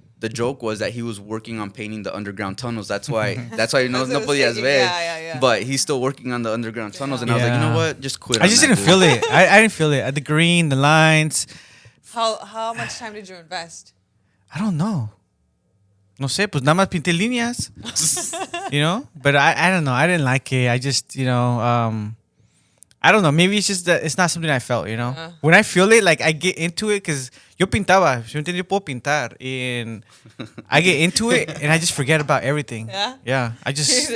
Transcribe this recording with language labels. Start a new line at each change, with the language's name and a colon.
English: the joke was that he was working on painting the underground tunnels. That's why no That's what I was
Spanish: podías
English: thinking.
Spanish: ver.
English: Yeah. But he's still working on the underground tunnels, and I was like, you know what, just quit. I just didn't feel it. I didn't feel it. The green, the lines. How much time did you invest? I don't know.
Spanish: No sé, pues nada más pinté líneas.
English: You know? But I don't know. I didn't like it. I just, I don't know. Maybe it's just that it's not something I felt, you know? When I feel it, like I get into it because
Spanish: yo pintaba. Yo puedo pintar.
English: And I get into it and I just forget about everything. Yeah? Yeah. I just...